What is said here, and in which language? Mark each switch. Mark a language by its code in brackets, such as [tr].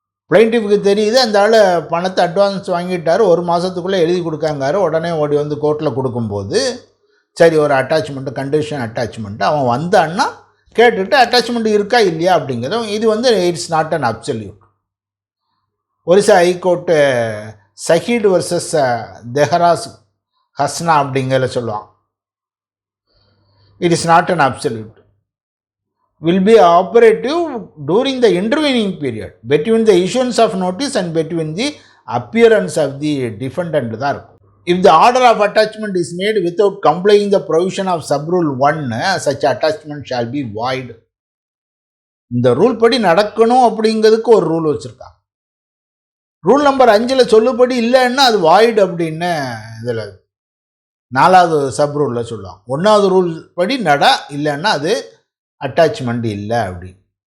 [ta] பிளைன்டிஃபுக்கு தெரியுது அந்த ஆள் பணத்தை அட்வான்ஸ் வாங்கிட்டார், ஒரு மாதத்துக்குள்ளே எழுதி கொடுக்காங்காரு, உடனே ஓடி வந்து கோர்ட்டில் கொடுக்கும்போது சரி ஒரு அட்டாச்மெண்ட்டு கண்டிஷன் அட்டாச்மெண்ட்டு அவன் வந்தான்னா கேட்டுட்டு அட்டாச்மெண்ட் இருக்கா இல்லையா அப்படிங்கிறத. இது வந்து [en] It's not an absolute. [ta] Orissa high court சஹீட் versus தெஹராஸ் Husna அப்படிங்கிறத சொல்லுவான். [en] It is not an absolute. will be operative during the intervening period between the issuance of notice and between the appearance of the defendant [ta] தான் இருக்கும். [en] If the order of attachment is made without complying the provision of subrule 1, such attachment shall be void. [ta] இந்த rule படி நடக்கணும் அப்படிங்கிறதுக்கு ஒரு rule வச்சுருக்காங்க. Rule number 5ல் சொல்லுபடி இல்லைன்னா அது வாய்டு அப்படின்னு இதில் 4வது சப் ரூலில் சொல்லுவாங்க. 1வது ரூல் படி இல்லைன்னா அது அட்டாச்மெண்ட் இல்லை அப்படின்னு.